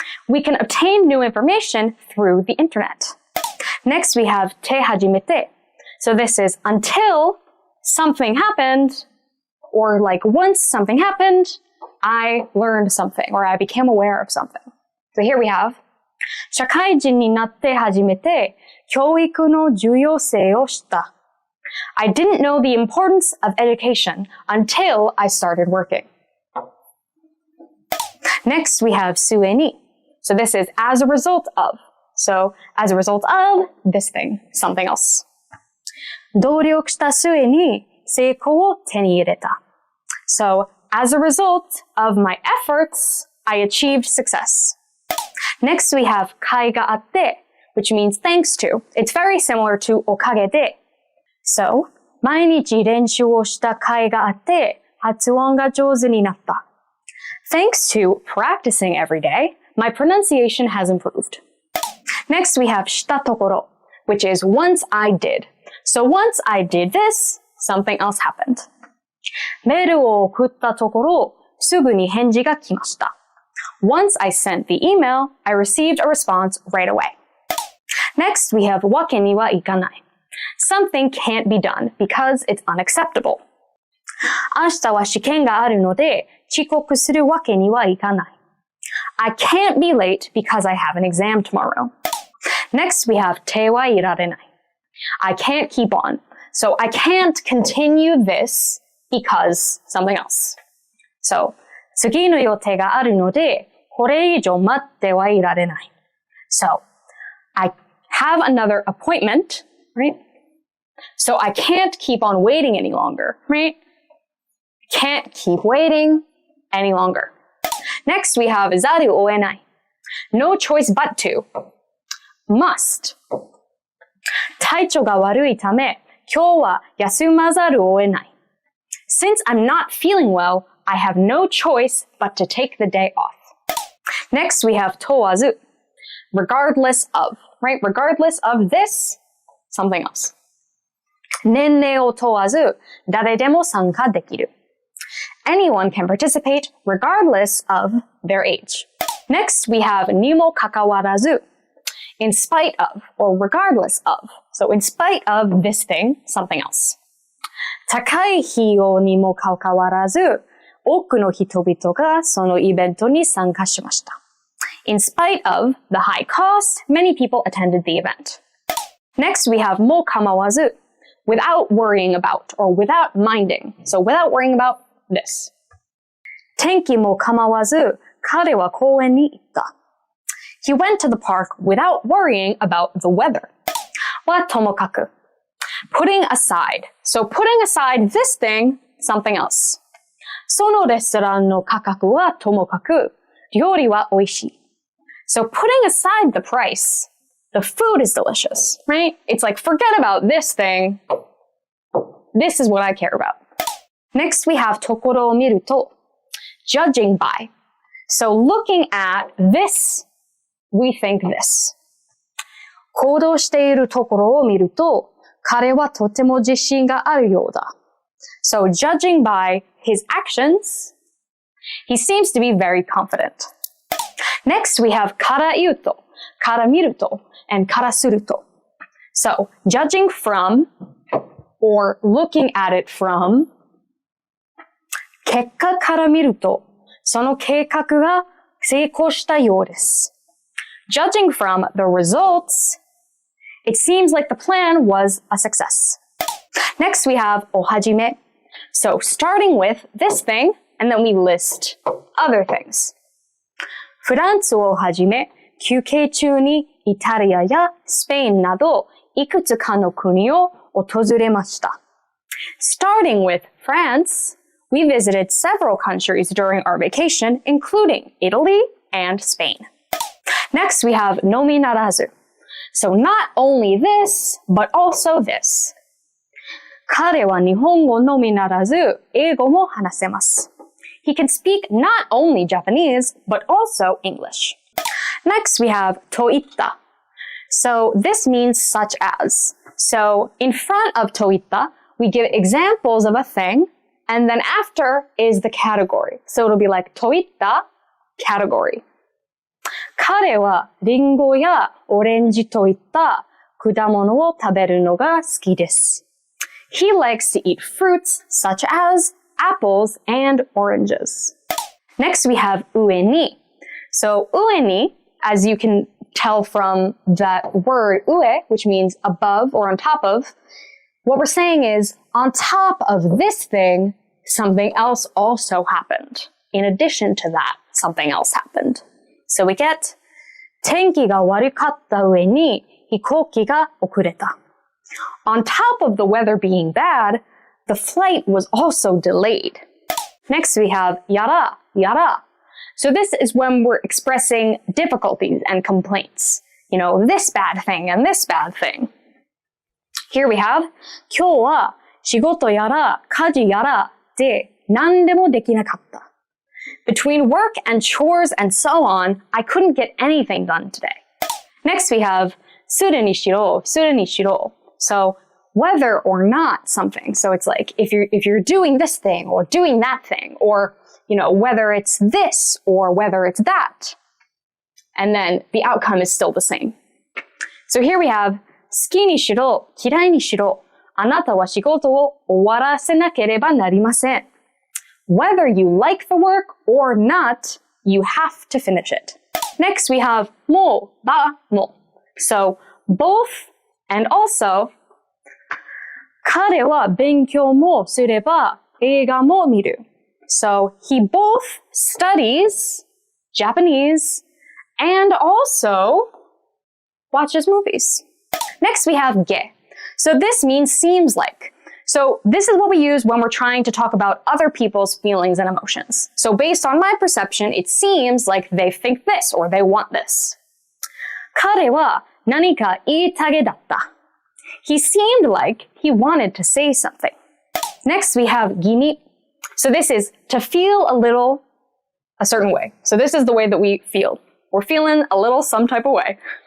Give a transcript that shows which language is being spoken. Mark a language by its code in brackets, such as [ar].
[en] We can obtain new information through the internet. Next, we have て始めて. So this is until something happened, or like once something happened, I learned something, or I became aware of something. So here we have [ja] 社会人になって初めて教育の重要性を知った。 [en] I didn't know the importance of education until I started working. Next, we have 末に. So this is as a result of. So as a result of this thing, something else. [ja] 努力した末に成功を手に入れた. [en] So as a result of my efforts, I achieved success. Next, we have 甲斐があって, which means thanks to. It's very similar to おかげで. [ja] So 毎日練習をした甲斐があって発音が上手になった. [en] Thanks to practicing every day, my pronunciation has improved. Next, we have したところ, which is once I did. So once I did this, something else happened. [ja] メールを送ったところ、すぐに返事が来ました. [en] Once I sent the email, I received a response right away. Next, we have わけにはいかない. Something can't be done because it's unacceptable. [ja] 明日は試験があるので、遅刻するわけにはいかない. [en] I can't be late because I have an exam tomorrow. Next, we have 手はいられない. I can't keep on. So I can't continue this because something else. [ja] So, 次の予定があるので、これ以上待ってはいられない. [en] So, I have another appointment, right? So I can't keep on waiting any longer, right? Can't keep waiting any longer. Next, we have ざるを得ない. No choice but to. Must. [ja] 体調が悪いため、今日は休まざるを得ない. [en] Since I'm not feeling well, I have no choice but to take the day off. Next, we have 問わず. Regardless of, right? Regardless of this, something else. [ja] 年齢を問わず、誰でも参加できる. [en] Anyone can participate regardless of their age. Next, we have にもかかわらず. In spite of, or regardless of. So in spite of this thing, something else. [ja] 高い費用にもかかわらず、多くの人々がそのイベントに参加しました. [en] In spite of the high cost, many people attended the event. Next, we have も構わず. Without worrying about, or without minding. So without worrying about this. [ja] 天気も構わず、彼は公園に行った. [en] He went to the park without worrying about the weather. はともかく.Putting aside. So putting aside this thing, something else. [ja] そのレストランの価格はともかく、料理は美味しい. [en] So putting aside the price, the food is delicious, right? It's like, forget about this thing. This is what I care about. Next, we have ところを見ると. Judging by. So looking at this, we think this. [ja] 行動しているところを見ると、彼はとても自信があるようだ. [en] So judging by his actions, he seems to be very confident. Next, we have kara iuto, kara miruto, and kara suruto. So, judging from or looking at it from [ja] 結果から見ると、その計画が成功したようです。 [en] Judging from the results, it seems like the plan was a success. Next, we have おはじめ. So, starting with this thing, and then we list other things. [ja] フランスをはじめ、休憩中にイタリアやスペインなど、いくつかの国を訪れました。 [en] Starting with France, we visited several countries during our vacation, including Italy and Spain. Next, we have のみならず. So not only this, but also this. [ja] 彼は日本語のみならず、英語も話せます。 [en] He can speak not only Japanese, but also English. Next, we have といった. So this means such as. So in front of といった, we give examples of a thing, and then after is the category. So it'll be like といった category. [ja] 彼はリンゴやオレンジといった果物を食べるのが好きです。 [en] He likes to eat fruits such as apples and oranges. Next, we have 上に. So 上に, as you can tell from that word 上, which means above or on top of, what we're saying is on top of this thing, something else also happened. In addition to that, something else happened. So we get [ja] 天気が悪かった上に飛行機が遅れた. [en] On top of the weather being bad, the flight was also delayed. Next, we have やら, yara. So this is when we're expressing difficulties and complaints. You know, this bad thing and this bad thing. Here we have [ja] 今日は仕事やら家事やらで何でもできなかった. [en] Between work and chores and so on, I couldn't get anything done today. Next, we have するにしろ, するにしろ. So whether or not something. So it's like if you're doing this thing or doing that thing, or you know, whether it's this or whether it's that. And then the outcome is still the same. So here we have [ja] 好きにしろ、嫌いにしろ、あなたは仕事を終わらせなければなりません. [en] Whether you like the work or not, you have to finish it. Next, we have も、ば、も. So both and also [ja] 彼は勉強もすれば映画も見る. [en] So he both studies Japanese and also watches movies. Next, we have げ. So this means seems like. So this is what we use when we're trying to talk about other people's feelings and emotions. So based on my perception, it seems like they think this or they want this. [ja] 彼は何か言いたげだった. [en] He seemed like he wanted to say something. Next, we have 気に. So this is to feel a little a certain way. So this is the way that we feel. We're feeling a little some type of way.